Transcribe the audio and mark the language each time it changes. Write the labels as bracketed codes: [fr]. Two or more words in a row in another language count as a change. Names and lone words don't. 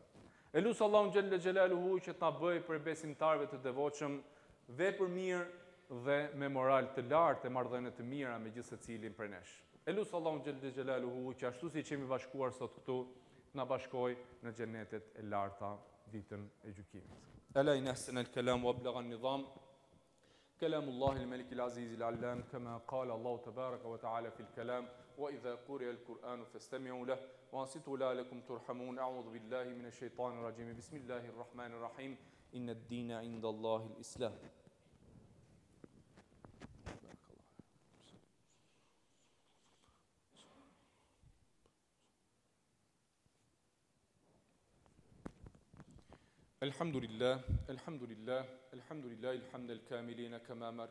[sq] Elusë Allahun [ar] جل جلاله [sq] që të na bëjë për besimtarëve të devotshëm vepër mirë dhe me moral të lartë e marrëdhënie të mira me gjithë secilin prej nesh. Elusë Allahun [ar] جل جلاله [sq] që ashtu siç jemi bashkuar sot këtu, na bashkoj në xhenetet e larta ditën e gjykimit. [ar] ألا إن أحسن الكلام وأبلغ النظام كلام الله الملك العزيز العلام كما قال الله تبارك وتعالى في الكلام وإذا قرئ القرآن فاستمعوا له وانصتوا لعلكم ترحمون. أعوذ بالله من الشيطان الرجيم. بسم الله الرحمن الرحيم. إن الدين عند الله الإسلام. الحمد لله الحمد لله الحمد لله الحمد الكاملين كما أمر.